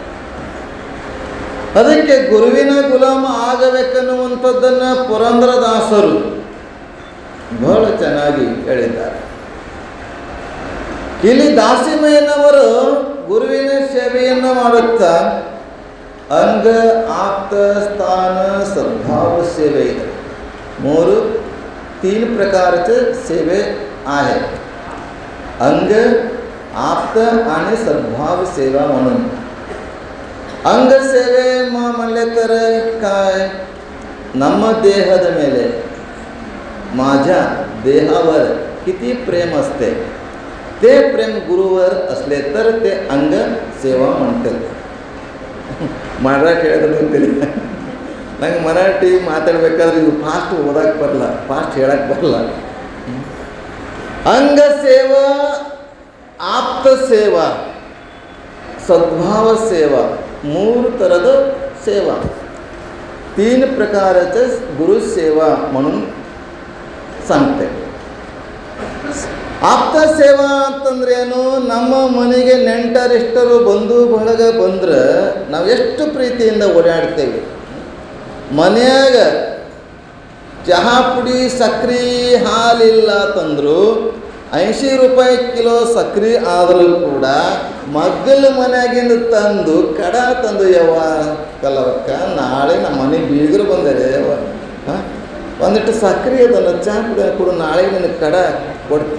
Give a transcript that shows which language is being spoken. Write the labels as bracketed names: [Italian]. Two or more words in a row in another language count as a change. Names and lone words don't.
[Kannada] ಅದಕ್ಕೆ ಗುರುವಿನ ಗುಲಾಮ ಆಗಬೇಕನ್ನುವಂಥದ್ದನ್ನು ಪುರಂದರದಾಸರು ಬಹಳ ಚೆನ್ನಾಗಿ ಹೇಳಿದ್ದಾರೆ. ಇಲ್ಲಿ ದಾಸಿಮಯ್ಯನವರು ಗುರುವಿನ ಸೇವೆಯನ್ನು ಮಾಡುತ್ತಾ ಅಂಗ, ಆಪ್ತ, ಸ್ಥಾನ, ಸದ್ಭಾವ ಸೇವೆ ಇದೆ. [Marathi] 3 प्रकारचे सेवे आहे. अंग, आप्त आणि सद्भाव सेवा म्हणून. अंग सेवे म्हणले तर काय, [Kannada] ನಮ್ಮ ದೇಹದ ಮೇಲೆ, [Marathi] माझ्या देहावर किती प्रेम असते ते प्रेम गुरुवर असले तर ते अंग सेवा म्हणतात. [Kannada] ಮರಾಠಿ ಹೇಳಿದ್ರೆ ಅಂತಿಲ್ಲ, ನಂಗೆ ಮರಾಠಿ ಮಾತಾಡ್ಬೇಕಾದ್ರೆ ಇದು ಫಾಸ್ಟ್ ಓದಕ್ಕೆ ಬರಲ್ಲ, ಫಾಸ್ಟ್ ಹೇಳಕ್ಕೆ ಬರಲ್ಲ. [Marathi] अंग सेवा, [Kannada] ಆಪ್ತ ಸೇವಾ, [Marathi] सद्भाव सेवा, [Kannada] 3 ಥರದ ಸೇವಾ, [Marathi] 3 प्रकारचे गुरु सेवा म्हणून सांगते. [Kannada] ಆಪ್ತ ಸೇವಾ ಅಂತಂದ್ರೇನು, ನಮ್ಮ ಮನೆಗೆ ನೆಂಟರಿಷ್ಟರು ಬಂಧು ಬಳಗ ಬಂದ್ರೆ ನಾವು ಎಷ್ಟು ಪ್ರೀತಿಯಿಂದ ಓಡಾಡ್ತೇವೆ. ಮನೆಯಾಗ ಚಹಾ ಪುಡಿ ಸಕ್ರೆ ಹಾಲಿಲ್ಲ ತಂದರು 80 ರೂಪಾಯಿ ಕಿಲೋ ಸಕ್ರೆ ಆದರೂ ಕೂಡ ಮಗ್ಗಲ ಮನೆಯಾಗಿಂದ ತಂದು ಕಡ ತಂದು, ಯವ್ವ ಕಲವಕ್ಕ ನಾಳೆ ನಮ್ಮ ಮನೆ ಬೀಗರು ಬಂದರೆ ಯವ್ವ ಒಂದಿಟ್ಟು ಸಕ್ರೆ ಅದನ್ನು ಚಹಾ ಪುಡಿ ಕೊಡು, ನಾಳೆ ನಿನಗೆ ಕಡ ಕೊಡ್ತೀವಿ.